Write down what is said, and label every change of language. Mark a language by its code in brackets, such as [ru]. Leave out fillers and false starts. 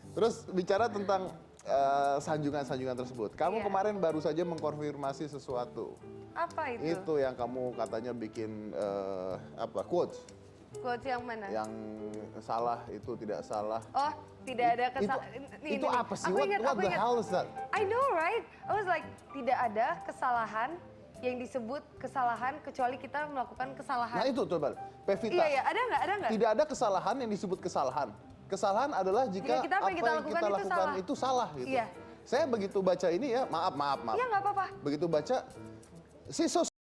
[id] Terus bicara tentang sanjungan-sanjungan tersebut. Kamu Iya. kemarin baru saja mengkonfirmasi sesuatu. Apa itu? Itu yang kamu katanya bikin quotes. Quotes yang mana? Yang salah itu tidak salah. Oh, tidak ada kesalahan. Itu apa sih? Aku [en] What [id] ingat, [en] the hell is that? I know, right? I was like, [id] tidak ada kesalahan yang disebut kesalahan kecuali kita melakukan kesalahan. Nah itu coba, Pevita. Iya, ada nggak? Tidak ada kesalahan yang disebut kesalahan. Kesalahan adalah jika Jika kita apa yang kita lakukan itu salah gitu. Iya. Saya begitu baca ini ya, maaf. Iya, nggak apa-apa. Begitu baca, [en] she's so